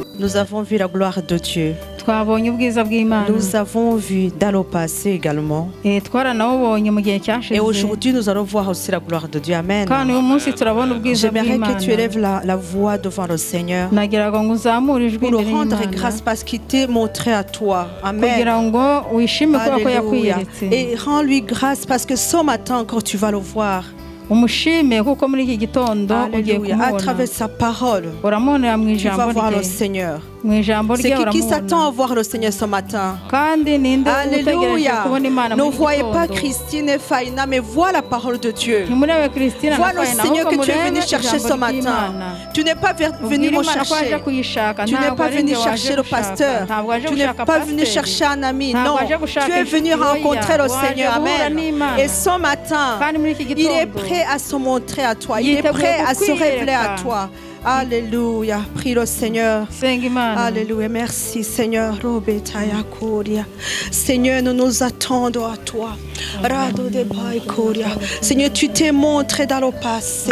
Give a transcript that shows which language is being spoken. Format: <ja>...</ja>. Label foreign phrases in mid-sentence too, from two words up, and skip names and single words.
<fr>Nous avons vu la gloire de Dieu.</fr> <rw>twabonye ubwiza bw'Imana</rw> <fr>Nous avons vu dans le passé également.</fr> <rw>twaranawubonye mu gihe</rw> <fr>Et</fr> <rw>cyashize</rw> <fr>aujourd'hui, nous allons voir aussi la gloire de Dieu. Amen.</fr> <rw>kandi uyu munsi turabona ubwiza</rw> <fr>J'aimerais que tu</fr> <rw>bw'Imana</rw> <fr>élèves la voix devant le Seigneur</fr> <rw>nagiraga ngo uzamure ijwi</rw> <fr>pour le</fr> <rw>imbere</rw> <fr>rendre</fr> <rw>y'Imana</rw> <fr>grâce parce qu'il t'est montré à toi. Amen.</fr> <rw>kugira ngo wishime kubera ko</rw> <fr>Alléluia.</fr> <rw>yakwiyeretse</rw> <fr>Et rends-lui grâce parce que ce matin encore tu vas le voir.</fr> <rw>umushime kuko muri iki gitondo ugiye</rw> <fr>Alléluia. À</fr> <rw>kumubona</rw> <fr>travers sa parole,</fr> <rw>uramubonera mu</rw> <fr>tu vas</fr> <rw>ijambo</rw> <fr>voir le</fr> <rw>rye</rw> <fr>Seigneur.</fr> <rw>mu ijambo</rw> <fr>C'est</fr> <rw>rye</rw> <fr>qui s'attend</fr> <rw>uramubona</rw> <fr>à voir le Seigneur ce matin?</fr> <rw>kandi ninde utegereje</rw> <fr>Alléluia.</fr> <rw>kubona Imana</rw> <fr>Ne</fr> <rw>muri iki</rw> <fr>voyez pas</fr> <rw>gitondo</rw> <fr>Christine et Faïna, mais vois la parole de Dieu.</fr> <rw>ntimurebe Christine</rw> <fr>Vois</fr> <rw>na</rw> <fr>le</fr> <rw>Faina</rw> <fr>Seigneur</fr> <rw>ahubwo</rw> <fr>que tu es</fr> <rw>murebe</rw> <fr>venu chercher ce</fr> <rw>ijambo</rw> <fr>matin.</fr> <rw>ry'Imana</rw> <fr>Tu n'es pas venu</fr> <rw>ubwire</rw> <fr>me</fr> <rw>Imana ko waje</rw> <fr>chercher.</fr> <rw>kuyishaka</rw> <fr>Tu n'es</fr> <rw>ntabwo</rw> <fr>pas</fr> <rw>ari</rw> <fr>venu</fr> <rw>njye waje</rw> <fr>chercher le</fr> <rw>gushaka</rw> <fr>pasteur.</fr> <rw>ntabwo waje</rw> <fr>Tu n'es</fr> <rw>gushaka</rw> <fr>pas venu</fr> <rw>pasiteri</rw> <fr>chercher un ami.</fr> <rw>ntabwo</rw> <fr>Non.</fr> <rw>waje gushaka</rw> <fr>Tu es venu</fr> <rw>inshuti</rw> <fr>rencontrer le</fr> <rw>waje</rw> <fr>Seigneur.</fr> <rw>guhura</rw> <fr>Amen.</fr> <rw>n'Imana</rw> <fr>Et ce matin,</fr> <rw>kandi muri iki</rw> <fr>il est</fr> <rw>gitondo</rw> <fr>prêt à se montrer à toi. Il est</fr> <rw>yiteguye</rw> <fr>prêt à se</fr> <rw>kukwiyereka.</rw> <fr>révéler à toi. Alléluia. Prie le Seigneur.</fr> <rw>senga Imana</rw> <fr>Alléluia. Merci Seigneur. Robetaya Koria. Seigneur, nous nous attendons à toi. Rado de Bai Koria. Seigneur, tu t'es montré dans le passé.</fr>